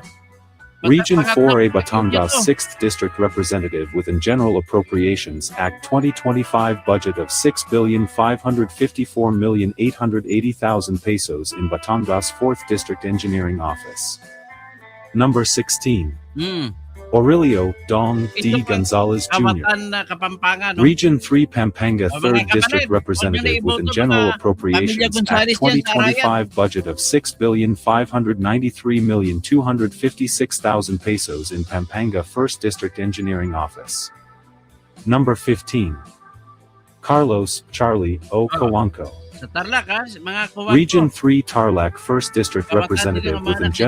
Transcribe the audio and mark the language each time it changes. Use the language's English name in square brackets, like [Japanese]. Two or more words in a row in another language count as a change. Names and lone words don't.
[English] Region 4A Batangas 6th District Representative within General Appropriations Act 2025 budget of 6,554,880,000 pesos in Batangas 4th District Engineering Office. Number 16. Aurelio Dong D. [Filipino] Ito pa, [English] Gonzalez Jr., [Filipino] Kawatan na Kapampangan. No? [English] Region 3 Pampanga [Filipino] Oh, [English] 3rd [Filipino] mga [English] District [Filipino] kapatid, [English] Representative [Filipino] huwag [English] within [Filipino] niyo na [English] General [Filipino] iboto mga [English] Appropriations [Filipino] Pamilya [English] Act [Filipino] Gonzales yan, [English] 2025 budget of 6,593,256,000 pesos in Pampanga 1st District Engineering Office. Number 15. Carlos Charlie O. Coanco, [Filipino] Sa Tarlac, ha? Mga kuwan [English] Region [Filipino] ko. [English] 3 Tarlac 1st District [Filipino] Kawatan [English] Representative [Filipino] din ang [English] within [Filipino] mga